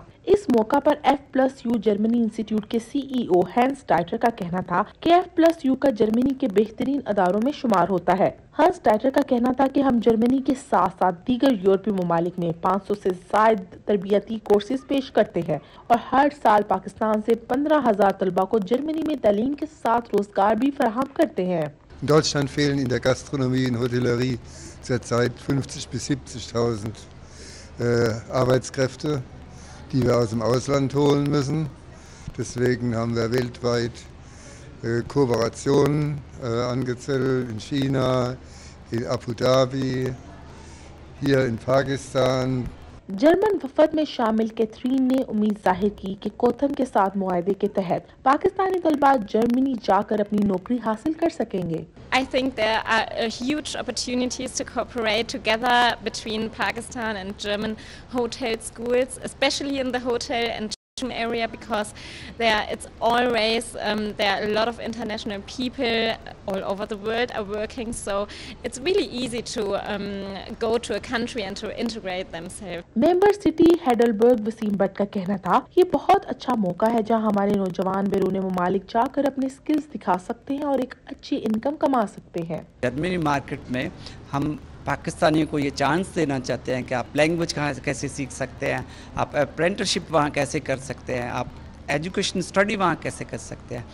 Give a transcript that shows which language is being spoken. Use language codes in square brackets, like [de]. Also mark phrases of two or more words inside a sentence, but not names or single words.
[ur] اس موقع پر F+U جرمنی انسٹیٹیوٹ کے CEO ہنس ڈائٹر کا کہنا تھا کہ F+U کا جرمنی کے بہترین اداروں میں شمار ہوتا ہے۔ ہنس ڈائٹر کا کہنا تھا کہ ہم جرمنی کے ساتھ ساتھ دیگر یورپی ممالک میں 500 سے زائد تربیتی کورسز پیش کرتے ہیں اور ہر سال پاکستان سے 15,000 طلباء کو جرمنی میں تعلیم کے ساتھ روزگار بھی فراہم کرتے ہیں۔ [de] In Deutschland fehlen in der Gastronomie und Hotellerie zurzeit 50.000 bis 70.000 Arbeitskräfte, die wir aus dem Ausland holen müssen. Deswegen haben wir weltweit Kooperationen angezettelt in China, in Abu Dhabi, hier in Pakistan. [ur] جرمن وفد میں شامل کیتھرین نے امید ظاہر کی کہ کوتھم کے ساتھ معاہدے کے تحت پاکستانی طلباء جرمنی جا کر اپنی نوکری حاصل کر سکیں گے۔ [en] I think there are huge opportunities to cooperate together between Pakistan and German hotel schools, especially in the hotel and area, because it's always there are a lot of international people all over the world are working, so it's really easy to go to a country and to integrate themselves. member city [ur] ہیڈلبرگ وسیم بٹ کا کہنا تھا یہ بہت اچھا موقع ہے جہاں ہمارے نوجوان بیرون ممالک جا کر اپنے سکلز دکھا سکتے ہیں اور ایک اچھی انکم کما سکتے ہیں۔ جرمنی مارکیٹ میں ہم پاکستانیوں کو یہ چانس دینا چاہتے ہیں کہ آپ لینگویج کہاں کیسے سیکھ سکتے ہیں، آپ اپرینٹرشپ وہاں کیسے کر سکتے ہیں، آپ [en] education study [ur] وہاں کیسے کر سکتے ہیں۔